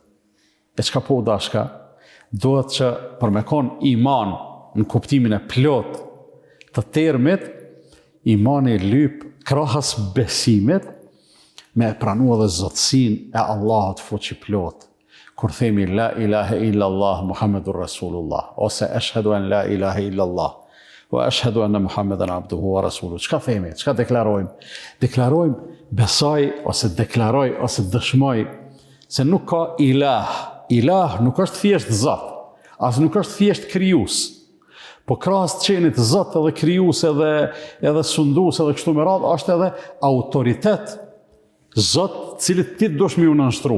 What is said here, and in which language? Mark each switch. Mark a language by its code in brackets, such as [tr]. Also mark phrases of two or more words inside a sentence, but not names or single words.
[sq] E çka po dashka, duhet që për me konë iman në kuptimin e plot të termit, imani lyp krahas besimit me e pranu edhe zotësin e Allahut fuqi plot. Kur themi [ar] لا إله إلا الله محمد رسول الله, ose أشهد أن لا إله إلا الله وأشهد أن محمدا عبده ورسوله. [sq] Çka themi? Çka deklarojmë? Deklarojmë, besoj, ose deklaroj, ose dëshmoj, se nuk ka ilah. Ilah nuk është thjesht Zot, as nuk është thjesht krijues. Po krahas të qenit Zot edhe krijues edhe sundues edhe kështu me radhë, është edhe autoritet Zot, cilit ti dush me ju nënshtru.